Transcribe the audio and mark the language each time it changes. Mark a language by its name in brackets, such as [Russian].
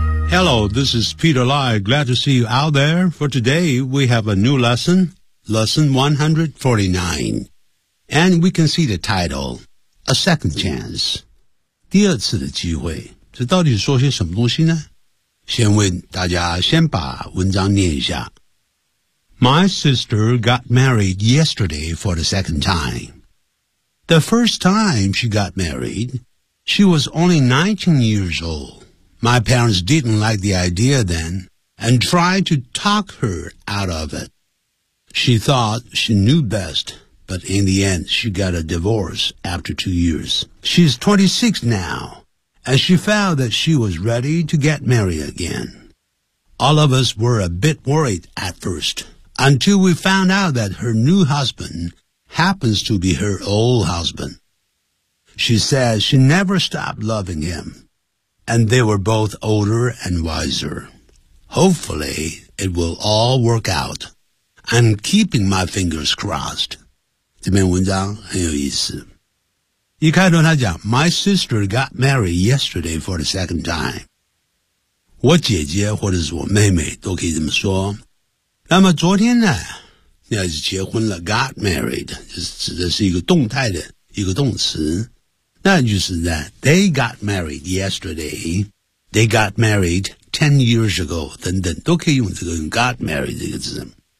[English] Hello, this is Peter Lai. Glad to see you out there. For today, we have a new lesson, lesson 149. And we can see the title, A Second Chance. [Chinese] 第二次的机会，这到底说些什么东西呢？先问大家，先把文章念一下。 [English] My sister got married yesterday for the second time. The first time she got married, she was only 19 years old. My parents didn't like the idea then and tried to talk her out of it. She thought she knew best, but in the end she got a divorce after 2 years. She's 26 now. And she found that she was ready to get married again. All of us were a bit worried at first, until we found out that her new husband happens to be her old husband. She says she never stopped loving him, and they were both older and wiser. Hopefully, it will all work out. I'm keeping my fingers crossed. [Chinese] 这篇文章很有意思。一开头他讲 [English] My sister got married yesterday for the second time. [Chinese] 我姐姐或者是我妹妹都可以这么说。那么昨天呢，你要是结婚了 [English] got married, [Chinese] 指的是一个动态的一个动词。那就是呢 [English] they got married yesterday, they got married 10 years ago, [Chinese] 等等都可以用这个 [English] got married [Chinese] 这个字。